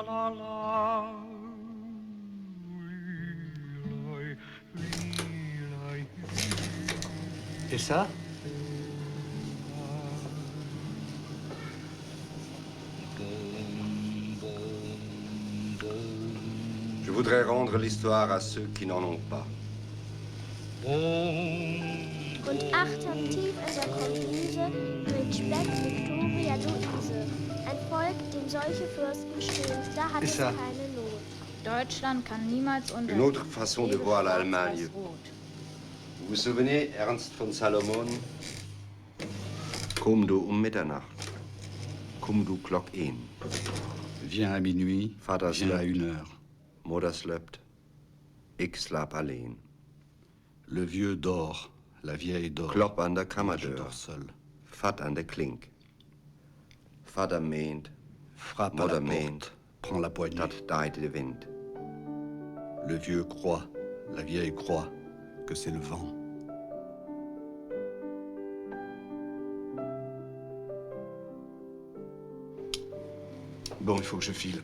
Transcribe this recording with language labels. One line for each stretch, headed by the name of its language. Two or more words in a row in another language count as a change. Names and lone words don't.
French: Et ça? Je voudrais rendre l'histoire à ceux qui n'en ont pas.
German: Und achtern tief in der Kombise mit Speck Victoria Luise. Ein Volk, dem solche Fürsten stehen, da hat es keine Not. Deutschland kann niemals unter...
French: Une autre façon de voir l'Allemagne. Vous vous souvenez, Ernst von Salomon?
Low German: Komm du Mitternacht, komm du Klock 1.
French: Viens à minuit,
Low German: Vater
French: viens à 1 heure.
Low German: Mutter slöpt, ich slap alleen.
French: Le vieux dort, la vieille dort.
Low German: Klop an der
French: Je
Low German: Kammerdeur,
French: dors seul.
Low German: Vat an der Klink. Vater meent,
French: Frappe à
Low German: Mutter
French: la
Low German: meent,
French: porte, prends la poignée.
Low German: dat daait de wind.
French: Le vieux croit, la vieille croit que c'est le vent. Bon, il faut que je file.